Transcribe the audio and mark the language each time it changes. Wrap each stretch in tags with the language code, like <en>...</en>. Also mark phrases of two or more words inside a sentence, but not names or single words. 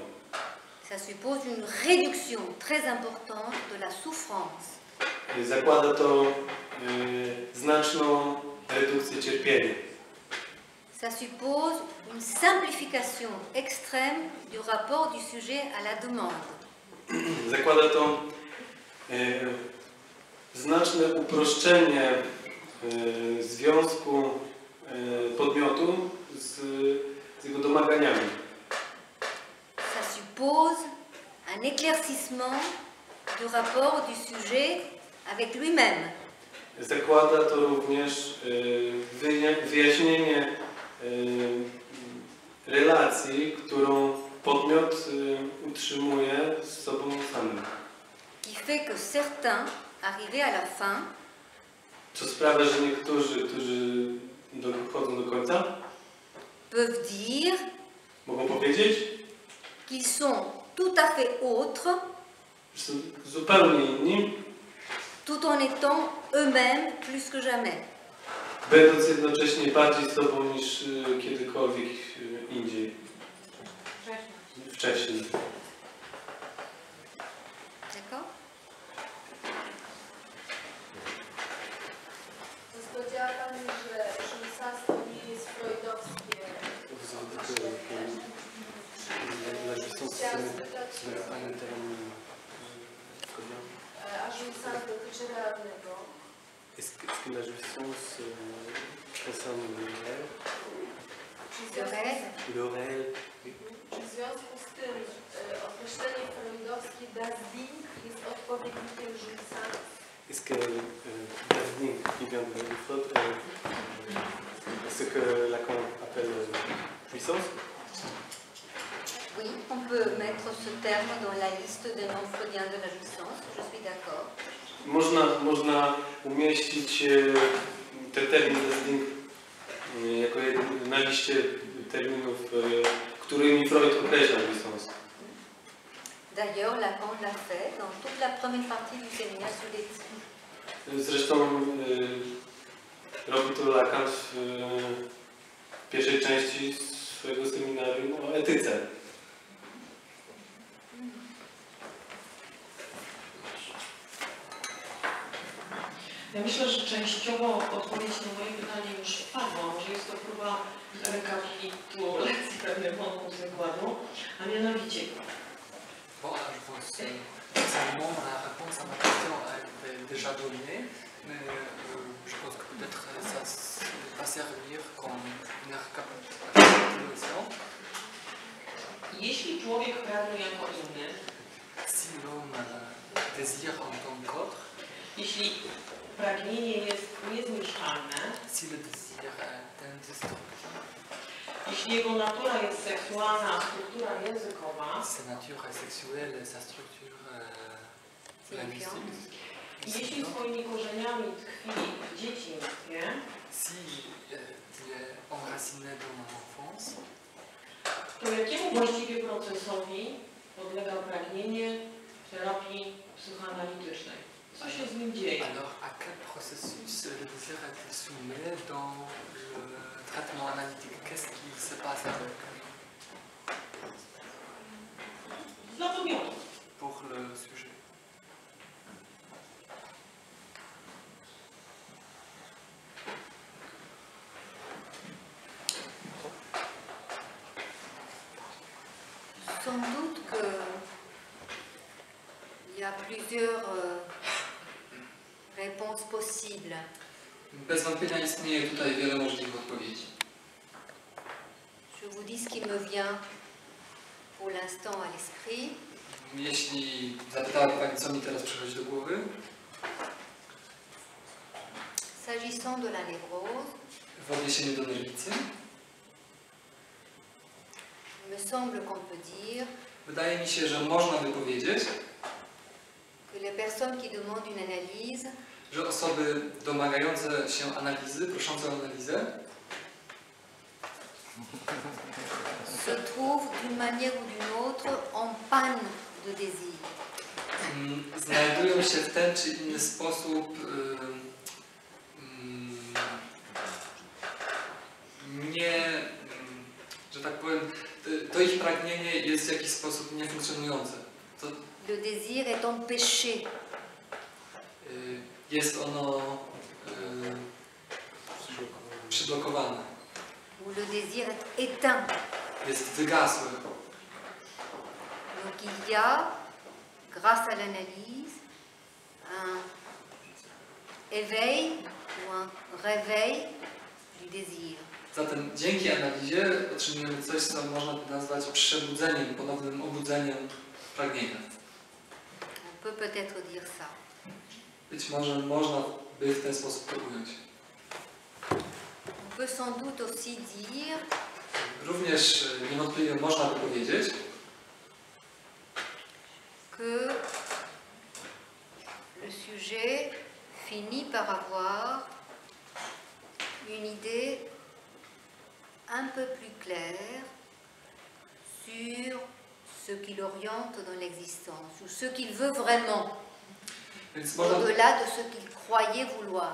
<fr>Ça suppose une réduction très importante de la souffrance.</fr> <pl>Zakłada to znaczną redukcję cierpienia.</pl> <fr>Ça suppose une simplification extrême du rapport du sujet à la demande.</fr> <pl>Zakłada to znaczne uproszczenie związku podmiotu z jego domaganiami.</pl> <fr>Ça suppose un éclaircissement du rapport du sujet avec lui-même.</fr> <pl>Zakłada to również wyjaśnienie relacji, którą podmiot utrzymuje z sobą samym.</pl> <fr>Qui fait que certains, arrivés à la fin,</fr> <pl>Co sprawia, że niektórzy, którzy dochodzą do końca,</pl> <fr>peuvent dire</fr> <pl>mogą powiedzieć,</pl> <fr>qu'ils sont tout à fait autres,</fr> <pl>że są zupełnie inni,</pl> <fr>tout en étant eux-mêmes plus que jamais.</fr> <pl>będąc jednocześnie bardziej sobą niż kiedykolwiek indziej. Wcześniej.</pl> <fr>D'accord?</fr> <pl>Powiedziała Pani, że jouissance nie jest freudowskie. Chciałam spytać, a jouissance dotyczy realnego.</pl> <fr>Est-ce que la jouissance concerne le réel? Le réel?</fr> <pl>Czy w związku z tym określenie freudowskie</pl> <de>das Ding</de> <pl>jest odpowiednikiem jouissance?</pl> <fr>Est-ce que</fr> <de>das Ding</de> <fr>qui vient de Freud est ce que Lacan appelle jouissance? Oui, on peut mettre ce terme dans la liste des noms freudiens de la jouissance, je suis d'accord.</fr> <pl>Można umieścić ten termin</pl> <de>das Ding</de> <pl>jako jeden na liście terminów, którymi Freud określał jouissance.</pl> <fr>D'ailleurs, Lacan l'a fait dans toute la première partie du séminaire sur l'éthique.</fr> <pl>Zresztą robi to Lacan w pierwszej części swojego seminarium o etyce. Ja myślę, że częściowo odpowiedź na moje pytanie już padła. Może jest to próba rekapitulacji pewnego wykładu, a mianowicie.</pl> <fr>Bon, je pense personnellement la réponse à ma question est déjà donnée, mais je pense que peut-être ça va servir comme une récapitulation.</fr> <pl>Jeśli człowiek pragnie jako inny,</pl> <fr>si l'homme désire en tant qu'autre,</fr> <pl>jeśli pragnienie jest niezniszczalne,</pl> <fr>si le désir est indestructible,</fr> <pl>jeśli jego natura jest seksualna, a struktura językowa,</pl> <fr>sa nature est sexuelle et sa structure linguistique,</fr> <pl>i jeśli swoimi korzeniami tkwi w dzieciństwie,</pl> <fr>si il est enraciné dans l'enfance,</fr> <pl>to jakiemu właściwie procesowi podlega pragnienie w terapii psychoanalitycznej? Co się z nim dzieje?</pl> <fr>alors à quel processus le désir est soumis dans le traitement analytique? Qu'est-ce qui se passe avec</fr> <pl>Dla podmiotu.</pl> <fr>pour le sujet? Sans doute qu'il y a plusieurs réponses possibles.</fr> <pl>Bez wątpienia istnieje tutaj wiele możliwych odpowiedzi.</pl> <fr>Je vous dis ce qui me vient pour l'instant à l'esprit.</fr> <pl>Jeśli zapytała Pani, co mi teraz przychodzi do głowy,</pl> <fr>S'agissant de la névrose,</fr> <pl>w odniesieniu do nerwicy,</pl> <fr>il me semble qu'on peut dire</fr> <pl>wydaje mi się, że można by powiedzieć,</pl> <fr>que les personnes qui demandent une analyse</fr> <pl>że osoby domagające się analizy, proszące o analizę,</pl> <fr>se trouvent d'une manière ou d'une autre en panne de désir.</fr> <pl>znajdują się w ten czy inny sposób że tak powiem, to ich pragnienie jest w jakiś sposób niefunkcjonujące.</pl> <fr>Le désir est empêché.</fr> <pl>Jest ono przyblokowane.</pl> <fr>Ou le désir est éteint.</fr> <pl>Jest wygasłe.</pl> <fr>Donc il y a, grâce à l'analyse, un éveil ou un réveil du désir.</fr> <pl>Zatem dzięki analizie otrzymujemy coś, co można by nazwać przebudzeniem, ponownym obudzeniem pragnienia.</pl> <fr>On peut peut-être dire ça.</fr> <pl>Być może można by w ten sposób to ująć.</pl> <fr>On peut sans doute aussi dire</fr> <pl>Również niewątpliwie można by powiedzieć,</pl> <fr>que le sujet finit par avoir une idée un peu plus claire sur ce qui l'oriente dans l'existence, ou ce qu'il veut vraiment, au-delà de ce qu'il croyait vouloir.</fr>